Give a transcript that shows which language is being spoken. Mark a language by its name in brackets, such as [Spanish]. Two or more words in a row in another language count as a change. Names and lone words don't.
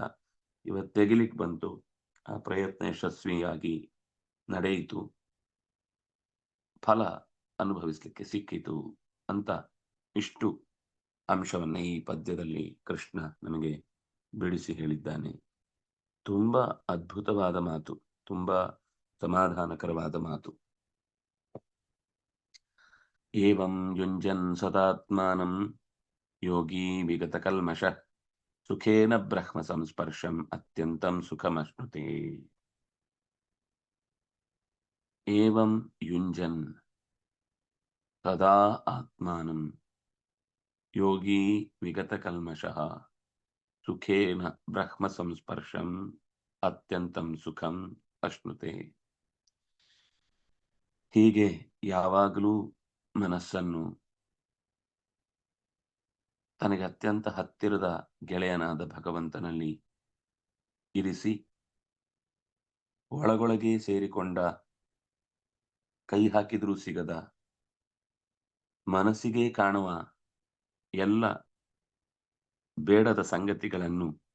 [Kannada] ಇವತ್ತು ತೆಗಿಲಿಕ್ಕೆ ಬಂತು, ಆ ಪ್ರಯತ್ನ ಯಶಸ್ವಿಯಾಗಿ ನಡೆಯಿತು, ಫಲ ಅನುಭವಿಸ್ಲಿಕ್ಕೆ ಸಿಕ್ಕಿತು ಅಂತ ಇಷ್ಟು ಅಂಶವನ್ನ ಈ ಪದ್ಯದಲ್ಲಿ ಕೃಷ್ಣ ನಮಗೆ ಬಿಡಿಸಿ ಹೇಳಿದ್ದಾನೆ. ತುಂಬಾ ಅದ್ಭುತವಾದ ಮಾತು, ತುಂಬಾ ಸಮಾಧಾನಕರವಾದ ಮಾತು. [Sanskrit] ಏವಂ ಯುಂಜನ್ ಸದಾತ್ಮಾನಂ ಯೋಗಿ ವಿಗತ ಕಲ್ಮಷ ಸುಖೇನ ಬ್ರಹ್ಮ ಸಂಸ್ಪರ್ಶಂ ಅತ್ಯಂತಂ ಸುಖಮಶ್ನುತೆ. ಏವಂ ಯುಂಜನ್ ಸದಾ ಆತ್ಮಾನಂ ಯೋಗಿ ವಿಗತ ಕಲ್ಮಷಃ ಸುಖೇನ ಬ್ರಹ್ಮ ಸಂಸ್ಪರ್ಶಂ ಅತ್ಯಂತಂ ಸುಖಂ ಅಶ್ನುತೆ. [Kannada] ಹೀಗೆ ಯಾವಾಗಲೂ ಮನಸ್ಸನ್ನು ತನಗೆ ಅತ್ಯಂತ ಹತ್ತಿರದ ಗೆಳೆಯನಾದ ಭಗವಂತನಲ್ಲಿ ಇರಿಸಿ ಒಳಗೊಳಗೆ ಸೇರಿಕೊಂಡ, ಕೈ ಹಾಕಿದ್ರೂ ಸಿಗದ, ಮನಸ್ಸಿಗೆ ಕಾಣುವ ಎಲ್ಲ ಬೇಡದ ಸಂಗತಿಗಳನ್ನು